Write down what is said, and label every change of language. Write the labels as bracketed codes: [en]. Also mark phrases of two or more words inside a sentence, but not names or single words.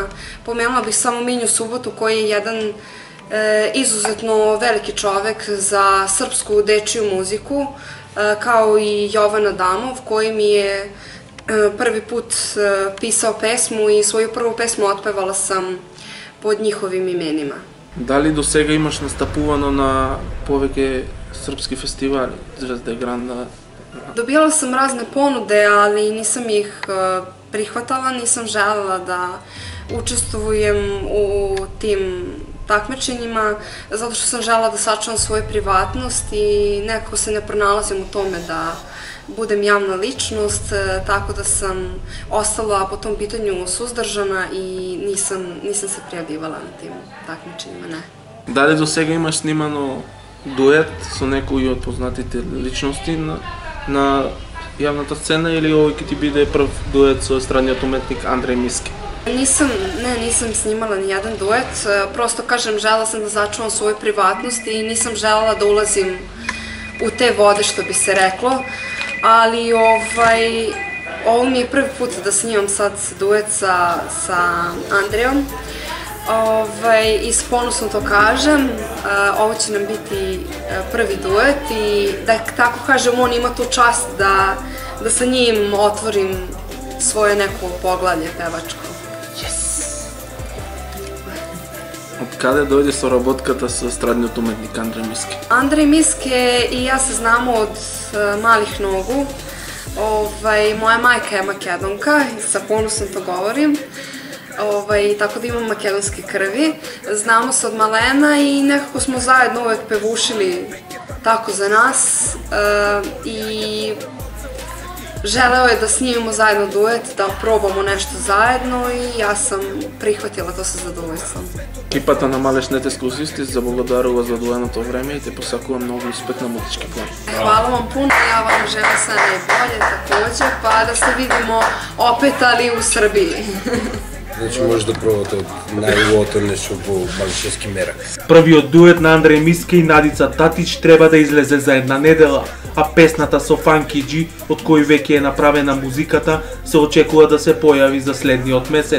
[sr] Pomenula bih samo Minju Subotu, koji je jedan izuzetno veliki čovek za srpsku dečiju muziku, kao i Jovan Adamov, koji mi je prvi put pisao pesmu i svoju prvu pesmu otpevala sam pod njihovim imenima. [mk] Дали до сега имаш настапувано на повеќе српски фестивали, Звезда Гранда? [sr] Dobijala sam razne ponude, ali nisam ih prihvatala, nisam želela da učestvujem u tim takmičenjima, zato što sam želela da sačuvam svoju privatnost i nekako se ne pronalazim u tome da budem javna ličnost, tako da sam ostala po tom pitanju suzdržana i nisam se prijavljivala na tim takmičenjima, ne. [mk] Дали до сега имаш снимано дует со некои од познатите личности на јавната сцена или овој ќе ти биде прв дует со естрадниот уметник Андреј Миски? [sr] Nisam snimala ni jedan duet, prosto kažem, želela sam da začuvam svoju privatnost i nisam želela da ulazim u te vode, što bi se reklo, ali ovo mi je prvi put da snimam sad duet sa Andrejom i s ponosom to kažem, ovo će nam biti prvi duet i da tako kažem, on ima tu čast da sa njim otvorim svoje neko poglavlje pevačko. [mk] Од каде дојде соработката со естрадниот уметник Андреј Миски? [sr] Андреј Миске и јас се знамо од малих ногу. [mk] Моја мајка е македонка и [sr] sa ponosom to govorim. Tako da imam makedonske krvi. Znamo se od malena i nekako smo zajedno uvek pevušili tako za nas i želeo je da snimimo zajedno duet, da probamo nešto zajedno i ja sam prihvatila to sa zadovoljstvom. [mk] Екипата на Малешнет Ексклузив ти заблагодарува за одвоеното време и те посакува многу успех на музички план. [sr] Hvala vam puno, ja vam želim sve najbolje takođe, pa da se vidimo opet, ali u Srbiji. [mk] Значи може да пробате од најубавото нешто во Малешевски мерак. Првиот дует на Андреј Миски и Надица Татич треба да излезе за една недела, а песната со Фанки Джи, од кој веќе е направена музиката, се очекува да се појави за следниот месец.